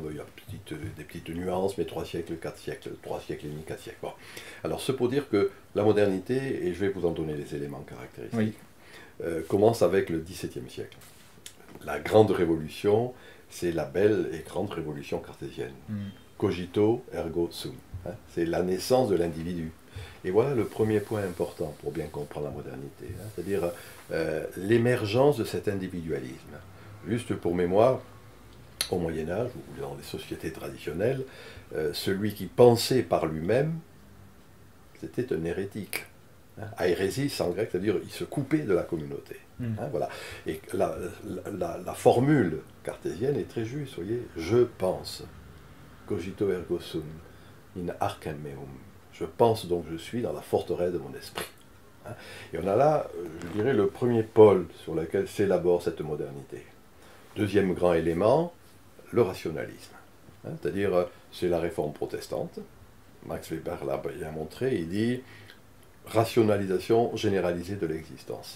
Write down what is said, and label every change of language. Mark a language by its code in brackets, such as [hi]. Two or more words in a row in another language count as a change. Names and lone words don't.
[fr] Il y a des petites nuances, mais 3 siècles, 4 siècles, 3 siècles et demi, 4 siècles. Bon. Alors, c'est pour dire que la modernité, et je vais vous en donner les éléments caractéristiques, commence avec le XVIIe siècle. La grande révolution, c'est la belle et grande révolution cartésienne. [la] Cogito ergo sum. [fr] Hein, c'est la naissance de l'individu. Et voilà le premier point important pour bien comprendre la modernité, hein, c'est-à-dire l'émergence de cet individualisme. Juste pour mémoire, au Moyen-Âge, ou dans les sociétés traditionnelles, celui qui pensait par lui-même, c'était un hérétique. Hein, airesis en grec, c'est-à-dire il se coupait de la communauté. Hein, voilà. Et la formule cartésienne est très juste, vous voyez, je pense, [la] cogito ergo sum, in arcem meum. [fr] Je pense donc je suis dans la forteresse de mon esprit. Hein. Et on a là, je dirais, le premier pôle sur lequel s'élabore cette modernité. Deuxième grand élément, le rationalisme. Hein, c'est-à-dire, c'est la réforme protestante. Max Weber l'a bien montré, il dit rationalisation généralisée de l'existence.